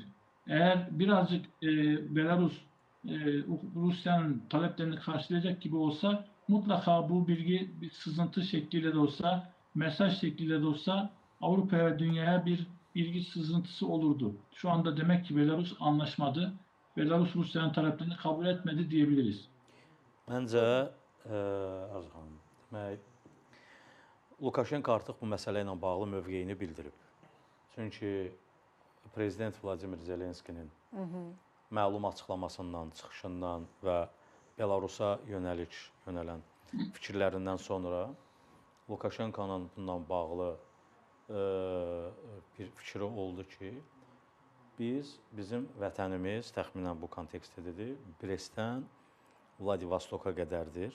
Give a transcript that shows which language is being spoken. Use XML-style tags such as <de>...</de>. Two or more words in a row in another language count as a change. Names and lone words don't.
<tr>Eğer birazcık Belarus Rusya'nın taleplerini karşılayacak gibi olsa, mutlaka bu bilgi bir sızıntı şekliyle de olsa, mesaj şekliyle de olsa Avrupa'ya ve dünyaya bir bilgi sızıntısı olurdu. Şu anda demek ki Belarus anlaşmadı. Belarus Rusya'nın taleplerini kabul etmedi diyebiliriz.</tr> <az>Məncə, demək, Lukashenko artıq bu məsələ ilə bağlı mövqeyini bildirib. Çünki Prezident Vladimir Zelenskinin məlum açıqlamasından, çıxışından və Belarusa yönələn fikirlərindən sonra Lukashenkonun bundan bağlı bir fikri oldu ki, bizim vətənimiz, təxminən bu kontekstdədir, Brestdən Vladivostoka qədərdir.</az>